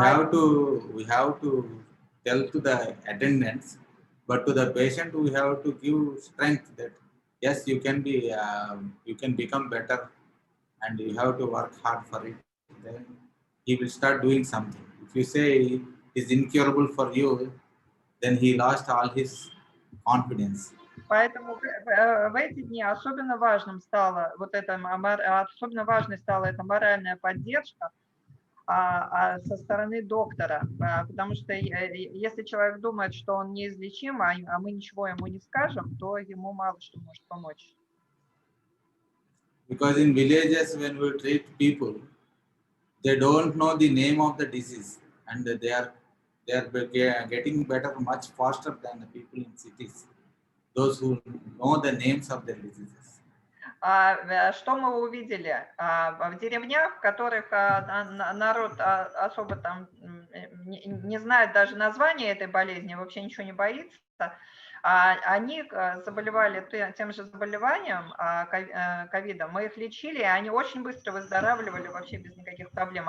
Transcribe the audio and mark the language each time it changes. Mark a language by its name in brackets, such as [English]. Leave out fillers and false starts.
[English] have to tell to the attendants, but to the patient we have to give strength that yes, you can become better, and you have to work hard for it. Then he will start doing something. If you say is incurable for you, then he lost all his confidence. [Russian] Поэтому в эти дни особенно важным стало вот это, особенно важной стала эта моральная поддержка со стороны доктора, потому что если человек думает, что он неизлечим, а мы ничего ему не скажем, то ему мало что может помочь. [English] Because in villages, when we treat people, they don't know the name of the disease, and they are getting better much faster than the people in cities. Those who know the names of their diseases. [Russian] Что мы увидели в деревнях, в которых народ особо там не знает даже названия этой болезни, вообще ничего не боится, они заболевали тем же заболеванием, ковидом, мы их лечили, и они очень быстро выздоравливали вообще без никаких проблем.